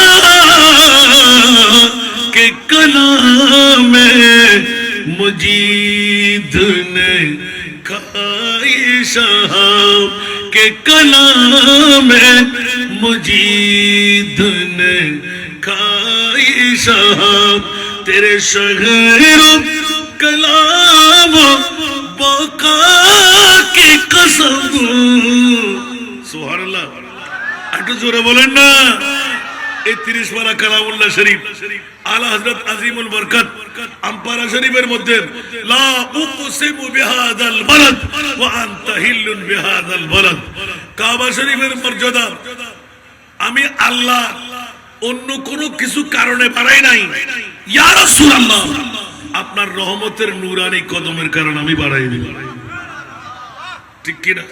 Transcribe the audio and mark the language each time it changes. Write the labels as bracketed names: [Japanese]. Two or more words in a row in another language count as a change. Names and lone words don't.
[Urdu] کہ کلام مجید نے کھائی شاہ، کہ کلام مجید نے کھائی شاہ، تیرے شہر کلام بقا کی قسم، سبحان اللہ۔ [Bangla] একটু জোরে বলেন না। এই 30 পারা কালামুল্লাহ শরীফ আলা হযরত আজিমুল বরকত আমপারা শরীফের মধ্যে [Arabic] لا أقسم بهذا البلد وأنت حل بهذا البلد, [Bangla] কাবা শরীফের মর্যাদা আমি আল্লাহ অন্য কোনো কিছু কারণে বাড়াই নাই, [Arabic] يا رسول الله [Bangla] আপনার রহমতের নূরানি কদমের কারণে আমি বাড়াই দিই, ঠিক কি না?